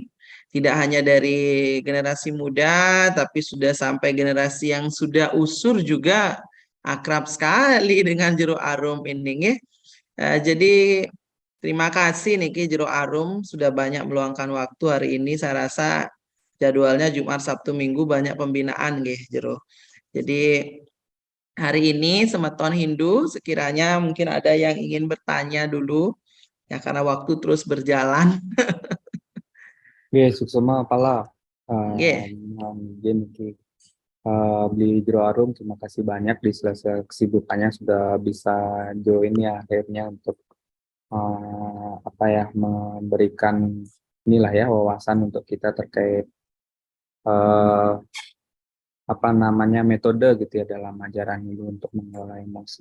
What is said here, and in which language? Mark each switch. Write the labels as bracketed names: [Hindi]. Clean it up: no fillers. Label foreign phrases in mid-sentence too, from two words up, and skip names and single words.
[Indonesian] Tidak hanya dari generasi muda, tapi sudah sampai generasi yang sudah usur juga akrab sekali dengan Jero Arum ini. Ya. Jadi terima kasih Niki Jero Arum sudah banyak meluangkan waktu hari ini. Saya rasa jadwalnya Jumat, Sabtu, Minggu banyak pembinaan nggih Jero. Jadi hari ini Semeton Hindu sekiranya mungkin ada yang ingin bertanya dulu ya karena waktu terus berjalan. Oke, [Balinese] suksema pala. [Indonesian] Nggih. Mungkin beli Jero Arum, terima kasih banyak di sela-sela kesibukannya sudah bisa join ya akhirnya untuk apa ya memberikan inilah ya wawasan untuk kita terkait eh, apa namanya metode gitu ya dalam ajaran itu untuk mengelola emosi.